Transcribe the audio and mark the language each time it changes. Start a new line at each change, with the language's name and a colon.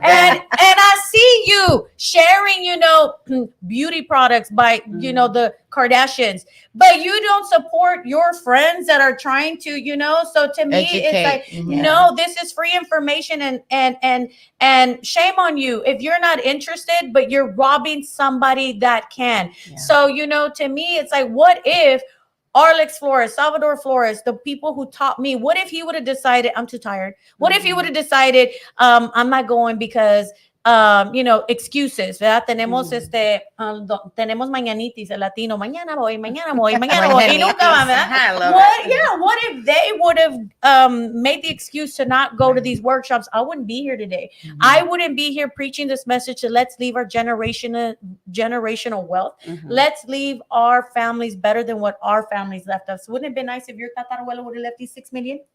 English: And I see you sharing, beauty products by the Kardashians, but you don't support your friends that are trying to, So to me, it's like, no, this is free information, and shame on you if you're not interested, but you're robbing somebody that can. Yeah. So, to me, it's like, what if Arlex Flores, Salvador Flores, the people who taught me, what if he would have decided, I'm too tired? What if he would have decided, I'm not going because, excuses, ¿verdad?
Spanish: Tenemos tenemos mañanitis, el latino, mañana voy, y nunca va, ¿verdad?
English: What if they would have made the excuse to not go to these workshops? I wouldn't be here today. I wouldn't be here preaching this message to let's leave our generational wealth. Let's leave our families better than what our families left us. Wouldn't it have been nice if your tatarabuelo would have left you 6 million?